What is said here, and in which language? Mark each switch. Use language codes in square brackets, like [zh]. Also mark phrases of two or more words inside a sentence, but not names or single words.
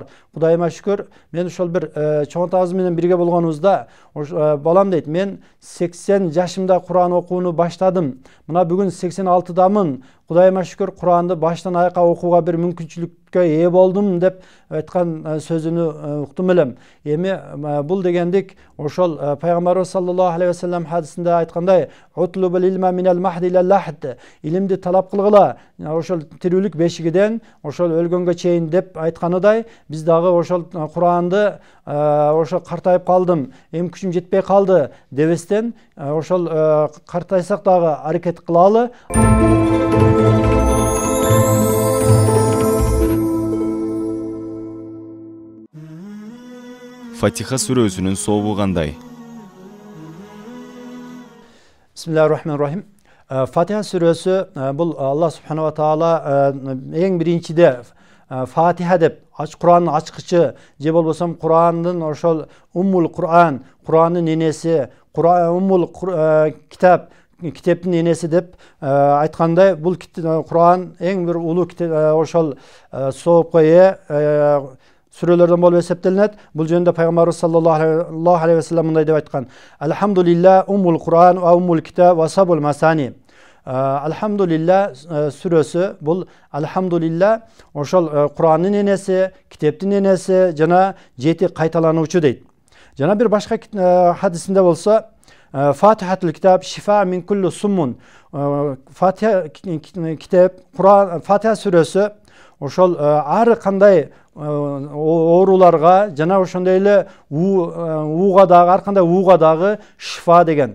[ky] Кудайыма шүкүр, мен ошол бир чоңотабыз менен бирге болгонубузда, балам дейт, мен 80 жашымда Кур'ан окууну баштадым. Мына бүгүн 86дамын. Кудайыма шүкүр, Кур'анды баштан аякка окууга бир мүмкүнчүлүккө ээ болдум деп айткан сөзүнү уктум элем. Эми бул дегендик ошол пайгамбарыбыз [ar] صلى الله عليه وسلم [ky] хадисинде айткандай, [ar] اطلبوا العلم من المهد إلى اللحد, [ky] илимди талап кылгыла ошол тирүүлүк бешигиден ошол өлгөнгө чейин деп айтканыдай, биз дагы ошол Кур'анды ошол картайып калдым, эми күчүм жетпей калды дебестен, ошол картайсак дагы аракет кылалы. Фатиха сүрөсүнүн сообу кандай? [ar] بسم الله الرحمن الرحيم. [ky] Фатиха сүрөсү бул Алла [ar] سبحانه تعالى [ky] эң биринчиде Фатиха деп, Кур'андын ачкычы, же болбосо Кур'андын ошол [ar] أم القرآن, [ky] Кур'андын энеси, [ar] أم الكتاب, [ky] китептин энеси деп айткандай, бул Кур'ан эң бир улуу ошол соопко ээ сүрөлөрдөн болуп эсептелинет. Бул жөнүндө пайгамбарыбыз [ar] صلى الله عليه وسلم [ky] мындай деп айткан: [ar] الحمد لله أم القرآن وأم الكتاب والسبع المثاني. [ky] Алхамдулилла сүрөсү бул алхамдулилла ошол Кур'андын энеси, китептин энеси жана 7 кайталануучу дейт. Жана бир башка хадисинде болсо, [ar] فاتحة الكتاب شفاء من كل سم. [ky] Фатиха китеп, Кур'ан, Фатиха сүрөсү ошол ар кандай ооруларга жана ошондой эле ууга дагы, ар кандай ууга дагы шифа деген.